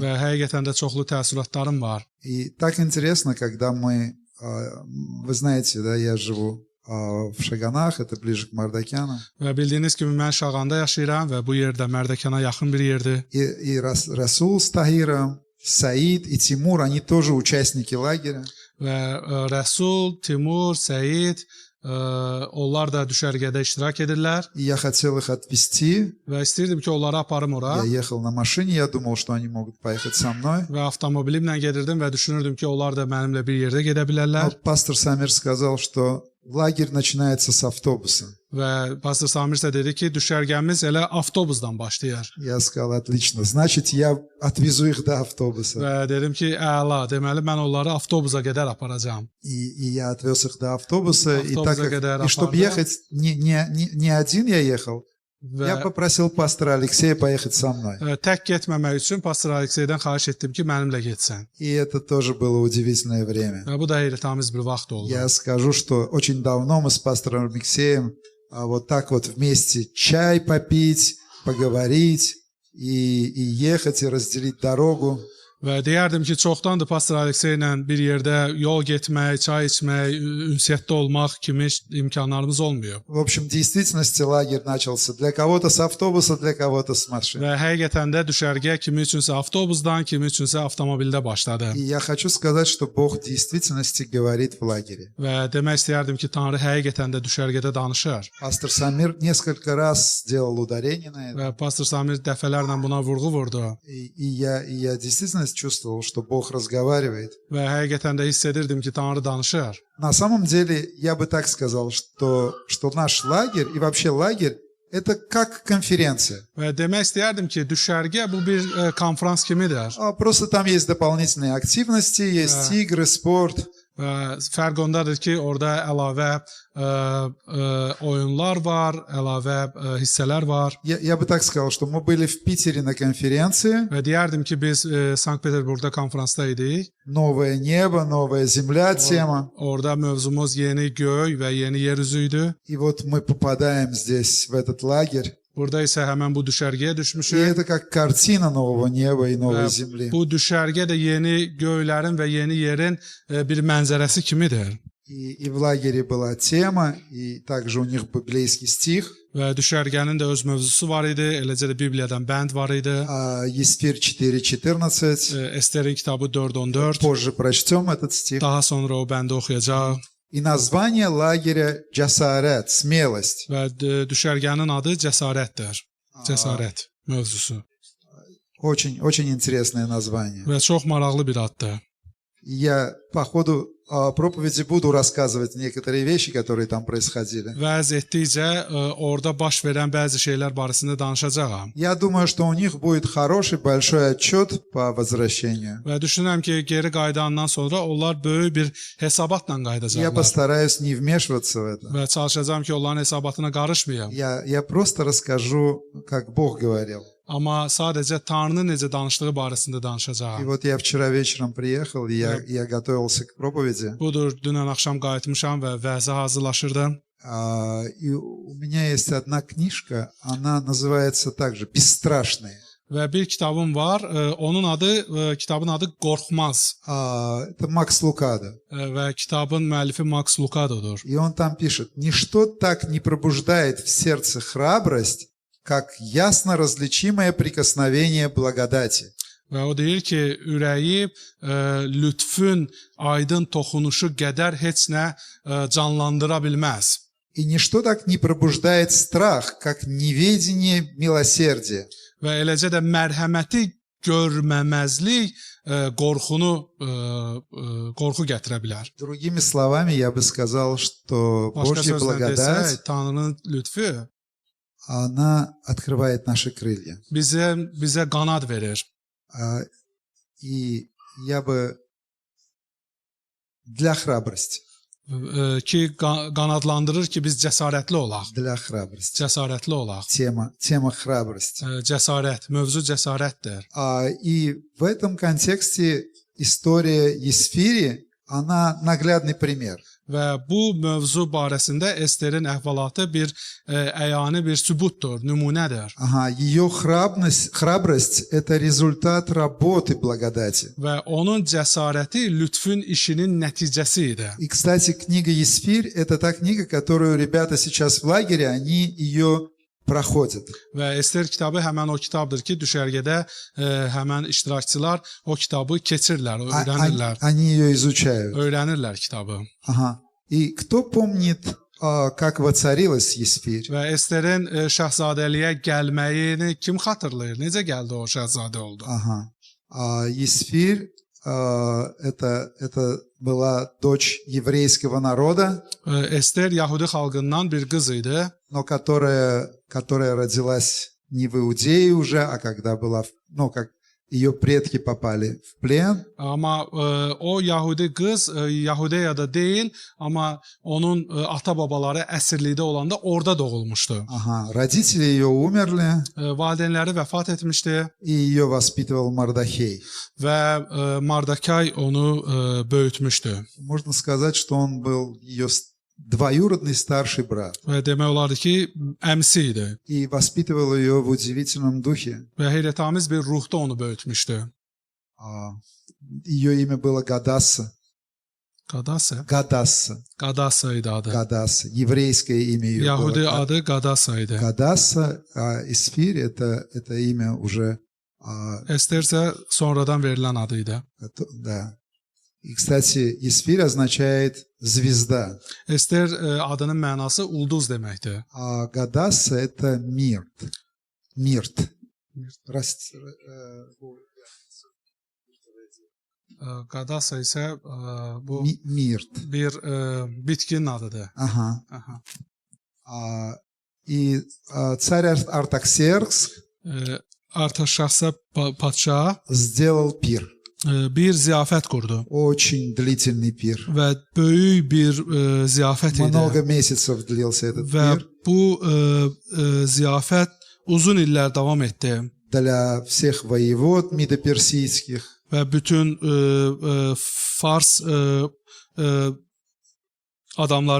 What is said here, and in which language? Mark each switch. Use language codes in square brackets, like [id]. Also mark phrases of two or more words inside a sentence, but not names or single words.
[az] Və həqiqətən də çoxlu təəssüratlarım var. [ru] И так интересно, когда вы знаете, да, я живу в Шаганах, это ближе к Мардакяну. [az] Və bildiyiniz kimi mən Şağanda yaşayıram və bu yerdə Mərdəkana yaxın bir yerdir. [ru] И Расул с Тахиром, Саид и Тимур, они тоже участники лагеря. [az] Və Rəsul, Timur, Səid, onlar da düşərgədə iştirak edirlər [ru] И я хотел их отвезти. [az] və istəyirdim ki, onları aparım ora. [ru] Я ехал на машине, я думал, что они могут поехать со мной. [az] Və avtomobilimlə gedirdim və düşünürdüm ki, onlar da mənimlə bir yerdə gedə [ru] Но [az] bilərlər. [ru] пастор Самир сказал, что лагерь начинается с автобуса. [az] Və Pastor Samir isə dedi ki, düşərgəmiz elə avtobusdan başlayır. [ru] Я сказал, отлично, значит, я отвезу их до автобуса. [az] Və dedim ki, əla, deməli mən onları avtobusa qədər aparacağam. [ru] И я отвез их до автобуса. И, Автобуса, чтобы ехать, не один я ехал, я [az] Və [ru] попросил пастора Алексея поехать со мной. [az] tək getməmək üçün Pastor Alekseydən xahiş etdim ki, mənimlə getsən. [ru] И это тоже было удивительное время. [az] Və bu da heyrətamiz bir vaxt oldu. [ru] Я скажу, что очень давно мы с пастором Алексеем вот так вот вместе чай попить, поговорить и ехать, и разделить дорогу. [az] Və deyərdim ki, çoxdandır Pastor Aleksey ilə bir yerdə yol getmək, çay içmək, ünsiyyətdə olmaq kimi imkanlarımız olmuyor. [ru] В общем, в действительности лагерь начался для кого-то с автобуса, для кого-то с машины. [az] Və həqiqətən də düşərgə kimi üçünsə avtobusdan, kimi üçünsə avtomobildə başladı. [ru] И я хочу сказать, что Бог в действительности говорит в лагере. [az] Və demək istəyərdim ki, Tanrı həqiqətən də düşərgədə danışır. [ru] Пастор Самир несколько раз сделал ударение на это. [az] Və Pastor Samir dəfələrlə buna vurğu vurdu. [ru] И я действительно чувствовал, что Бог разговаривает. [az] Və həqiqətən də hiss edirdim ki, Tanrı danışır. [ru] На самом деле, я бы так сказал, что наш лагерь и вообще лагерь – это как конференция. [az] Və demək istəyərdim ki, düşərgə bu bir konfrans kimidir. [ru] Просто там есть дополнительные активности, есть игры, спорт. [az] Və fərq ondadır ki, orada əlavə oyunlar var, əlavə hissələr var. [ru] Я бы так сказал, что мы были в Питере на конференции. [az] Və deyərdim ki, biz Sankt-Peterburqda konfransda idik. [ru] Новое небо, новая земля тема. [az] Orada mövzumuz yeni göy və yeni yer üzü idi. [ru] И вот мы попадаем здесь, в этот лагерь. [az] Burada isə həmən bu düşərgəyə [ru] И [az] düşmüşük. [ru] это как картина нового неба и новой [az] Və [ru] земли. [az] bu düşərgə də yeni göylərin və yeni yerin bir mənzərəsi kimidir. [ru] И в лагере была тема, и также у них библейский стих. [az] Və düşərgənin də öz mövzusu var idi, eləcə də Bibliyadan bənd var idi. [ru] Есфирь 4:14. [az] Esterin kitabı 4:14. [ru] Позже прочтем этот стих. [az] Daha sonra o bəndi oxuyacaq. [ru] И название лагеря Джасарет, смелость. [az] Və düşərgənin adı cəsarətdir. Cəsarət mövzusu. [ru] Очень интересное название. [az] Və çox maraqlı bir addır. [ru] Я по ходу проповеди буду рассказывать некоторые вещи, которые там происходили. [az] Vəz etdikcə orada baş verən bəzi şeylər barəsində danışacağam. [ru] Я думаю, что у них будет хороший большой отчет по возвращению. [az] Və düşünürəm ki, geri qayıdandan sonra onlar böyük bir hesabatla [ru] Я [az] qayıdacaqlar. [ru] постараюсь не вмешиваться в это. [az] Və çalışacağam ki, onların hesabatına qarışmayım. [ru] Я просто расскажу, как Бог говорил. [az] Amma sadəcə Tanrının necə danışdığı barəsində [ru] И [az] danışacağam. [ru] вот я вчера вечером приехал, и я готовился к проповеди. [az] Budur, dünən axşam qayıtmışam və vəzə hazırlaşırdım. [ru] И у меня есть одна книжка, она называется также «Бесстрашные». [az] Və bir kitabım var, onun adı, kitabın adı Qorxmaz. [ru] Это Макс Лукадо. [az] Və kitabın müəllifi Max Lucado'dur. [ru] И он там пишет: «Ничто так не пробуждает в сердце храбрость, как ясно различимое прикосновение благодати». [az] Və o deyir ki, ürəyi lütfün aydın toxunuşu qədər heç nə canlandıra bilməz. [ru] И ничто так не пробуждает страх, как неведение милосердия. [az] Və eləcə də mərhəməti görməməzlik qorxu gətirə bilər. [ru] Другими словами, я бы сказал, что [az] Başqa [ru] Божья [az] sözlə [ru] благодать, [az] desək, Tanrının lütfü [ru] она открывает наши крылья. [az] bizə qanad verir. [ru] И я бы для храбрости, [az] Ki qanadlandırır ki, biz cəsarətli olaq. [ru] для храбрости. [az] Cəsarətli olaq. [ru] Тема храбрости. [az] Cəsarət, mövzu cəsarətdir. [ru] И в этом контексте история Есфири, она наглядный пример. [az] Və bu mövzu barəsində Esterin əhvalatı bir əyani bir sübutdur, nümunədir. [ru] Ее храбрость – это результат работы благодати. [az] Və onun cəsarəti lütfün işinin nəticəsi idi. [ru] И, кстати, книга Есфирь – это та книга, которую ребята сейчас в лагере, они ее проходят. [az] Və Ester kitabı həmən o kitabdır ki, düşərgədə həmən iştirakçılar o kitabı keçirlər, öyrənirlər. [ru] Они ее изучают. [az] Öyrənirlər kitabı. [ru] И кто помнит, как воцарилась Есфирь? [az] Və Esterin şahzadəliyə gəlməyini kim xatırlayır? Necə gəldi o şahzadə oldu? [ru] Есфирь это была дочь еврейского народа, [az] Ester Yahudi xalqından bir qız idi. [ru] но которая родилась не в Иудее уже, а когда была, как ее предки попали в плен. [az] Amma o Yahudi qız Yahudiyada deyil, amma onun ata-babaları əsirlikdə olanda orada doğulmuşdu. [ru] Родители ее умерли. [az] Valideynləri vəfat etmişdi. [ru] И ее vоспитывал Мардохей. [az] Və Mardakay onu böyütmüşdü. [ru] Можно сказать, что он был ее двоюродный старший брат. [az] Və demək olardı ki, əmsi idi. [ru] И воспитывал ее в удивительном духе. [az] Və heyrətamiz bir ruhda onu böyütmüşdü. [ru] Ее имя было Гадасса. [az] Qadasa? [ru] Гадасса. [az] Qadasa idi adı. [ru] Гадасса. Еврейское имя ее [az] Yahudi [ru] было. [az] adı Qadasa idi. [ru] Гадасса, а Есфирь это имя уже... [az] Ester isə sonradan verilən adı idi. [ru] Да. И, кстати, Есфирь означает звезда. [az] Ester adının mənası ulduz deməkdir. [ru] А Гадасса это мирт. Мирт. [az] Qadasa isə bu [ru] мирт. [az] bir bitkinin adıdır. [ru] И царь Артаксеркс [az] Artaxerxes padşah [ru] сделал пир. [az] Bir ziyafət qurdu. [ru] Очень длительный пир. [az] Və böyük bir ziyafət idi. [ru] Много месяцев длился этот [az] Və [ru] пир. [az] bu ziyafət uzun illər davam etdi. [ru] Для всех воевод медоперсидских. [az] Və bütün Fars adamları üçün,